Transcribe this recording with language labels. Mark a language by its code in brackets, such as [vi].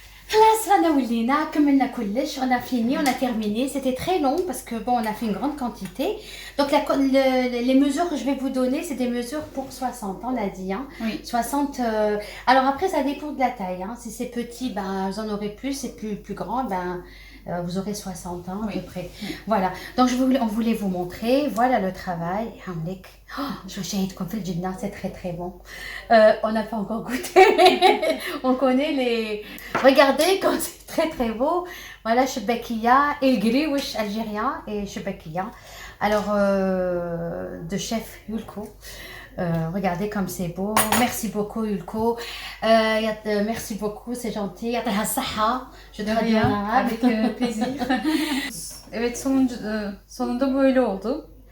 [ar] خلاص رانا ولينا كملنا كلش. [fr] on a fini, on a terminé. C'était très long parce que bon, on a fait une grande quantité. Donc les mesures que je vais vous donner, c'est des mesures pour 60, on l'a dit. Hein. Oui. 60. Alors après, ça dépend de la taille. Hein. Si c'est petit, ben vous en aurez plus. Si c'est plus grand, ben vous aurez 60 ans à Oui. peu près. Voilà, donc on voulait vous montrer, voilà le travail. Hamlik. Je shahid comme fil jibna, c'est très très bon. On n'a pas encore goûté, mais on connaît les... Regardez comme c'est très très beau. Voilà, Chebakia, El Griouche algérien et Chebakia. Alors, de chef Yulko. Regardez comme c'est beau. Merci beaucoup, Yulko. Merci beaucoup, c'est gentil. Yataha saha. Je De traduis en rien, arabe. avec plaisir. [tr] Evet, sonunda böyle oldu.